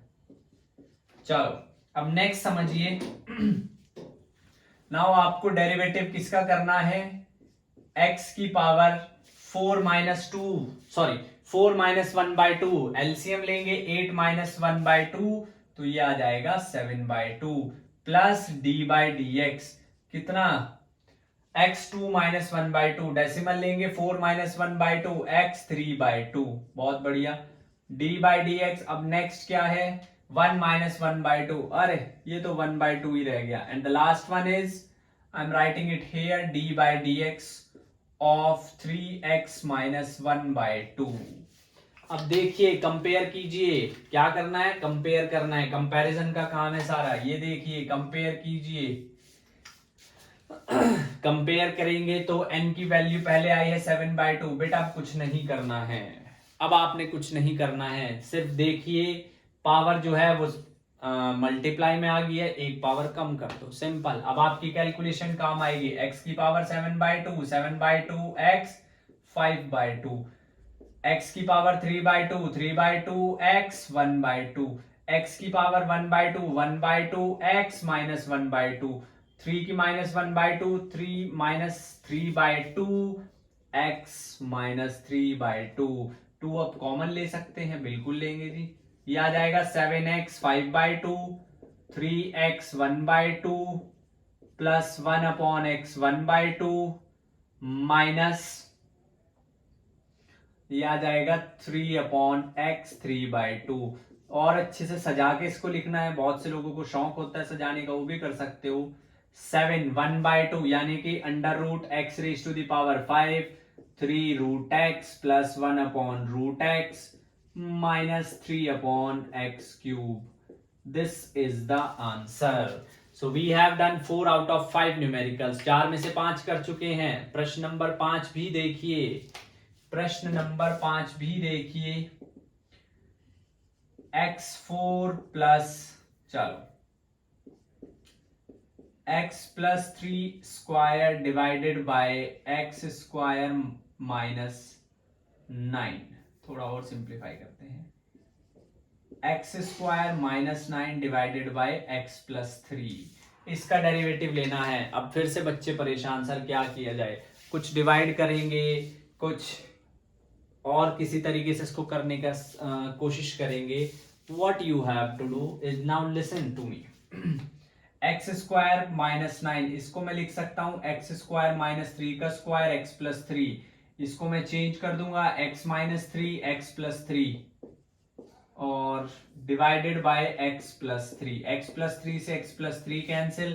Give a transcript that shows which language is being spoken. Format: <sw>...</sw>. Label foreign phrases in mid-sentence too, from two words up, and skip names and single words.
<hi>चलो अब नेक्स्ट समझिए. नाउ आपको डेरिवेटिव किसका करना है?</hi> <en>x</en> <hi>की</hi> <en>power 4 minus 2, sorry 4 minus 1 by 2.</en> <hi>एलसीएम लेंगे</hi> <en>8 minus 1 by 2,</en> <hi>तो ये आ जाएगा</hi> <en>7 by 2 plus d by dx</en> <hi>कितना?</hi> <en>x2 minus 1 by 2.</en> <hi>डेसिमल लेंगे</hi> <en>4 minus 1 by 2, x3 by 2.</en> <hi>बहुत बढ़िया.</hi> <en>d by dx. अब नेक्स्ट क्या है? 1 minus 1 by 2.</en> <hi>अरे ये तो 1 by 2 ही रह गया.</hi> <en>and the last one is, I am writing it here, d by dx of 3x minus 1 by 2.</en> <hi>अब देखिए, कंपेयर कीजिए. क्या करना है? कंपेयर करना है. कंपैरिजन का काम है सारा. ये देखिए, कंपेयर कीजिए. कंपेयर करेंगे तो n की वैल्यू पहले आई है 7 by 2. बेटा अब कुछ नहीं करना है. अब आपने कुछ नहीं करना है, सिर्फ देखिए पावर जो है वो मल्टीप्लाई में आ गई है, एक पावर कम कर दो. सिंपल. अब आपकी कैलकुलेशन काम आएगी.</hi> <en>x की पावर 7 by 2, 7 by 2 x, 5 by 2. x की पावर 3 by 2, 3 by 2 x, 1 by 2. x की पावर 1 by 2, 1 by 2 x minus 1 by 2. 3 की minus 1 by 2, 3 minus 3 by 2 x minus 3 by 2.</en> <hi>2 अब कॉमन ले सकते हैं, बिल्कुल लेंगे जी. ये आ जाएगा 7x 5 by 2,</hi> <en>3x 1 by 2 plus 1 upon x 1 by 2 minus</en> <hi>ये आ जाएगा</hi> <en>3 upon x 3 by 2.</en> <hi>और अच्छे से सजा के इसको लिखना है. बहुत से लोगों को शौक होता है सजाने का, वो भी कर सकते हो.</hi> <en>7 1 by 2</en> <hi>यानी कि</hi> <en>under root x raise to the power 5, 3 root x plus 1 upon root x minus 3 upon x cube. This is the answer. So we have done 4 out of 5 numericals.</en> <hi>4 में से 5 कर चुके हैं. प्रश्न नंबर 5 भी देखिए. प्रश्न नंबर 5 भी देखिए.</hi> <en>x4 plus, चलो x plus 3 square divided by x square minus 9. थोड़ा और सिंप्लीफाई करते हैं. x square minus 9 divided by x plus 3.</en> <hi>इसका डेरिवेटिव लेना है. अब फिर से बच्चे परेशान, सर क्या किया जाए? कुछ डिवाइड करेंगे, कुछ और किसी तरीके से इसको करने का कोशिश करेंगे.</hi> <en>what you have to do is, now listen to me. x square minus 9,</en> <hi>इसको मैं लिख सकता हूं</hi> <en>x square minus 3 का square x plus 3.</en> <hi>इसको मैं चेंज कर दूंगा</hi> <en>x minus 3 x plus 3</en> <hi>और</hi> <en>divided by x plus 3. x plus 3 से x plus 3 cancel.</en>